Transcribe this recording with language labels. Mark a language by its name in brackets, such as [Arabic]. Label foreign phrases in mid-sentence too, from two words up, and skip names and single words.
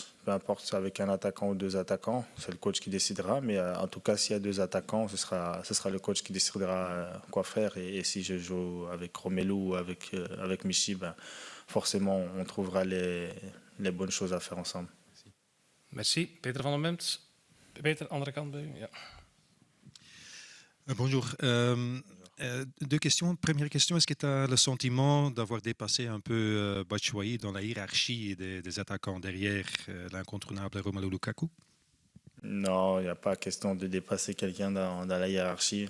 [French] Peu importe si c'est avec un attaquant ou deux attaquants, c'est le coach qui décidera. Mais en tout cas, s'il y a deux attaquants, ce sera le coach qui décidera quoi faire. Et si je joue avec Romelu ou avec Michy, forcément, on trouvera les bonnes choses à faire ensemble. Merci. [Dutch] Peter van der Memt. Peter, andere kant bij u. Ja. [French] Bonjour. Deux questions. Première question, est-ce que tu as le sentiment d'avoir dépassé un peu Batshuayi dans la hiérarchie des attaquants derrière l'incontournable Romelu Lukaku? Non, il n'y a pas question de dépasser quelqu'un dans la hiérarchie.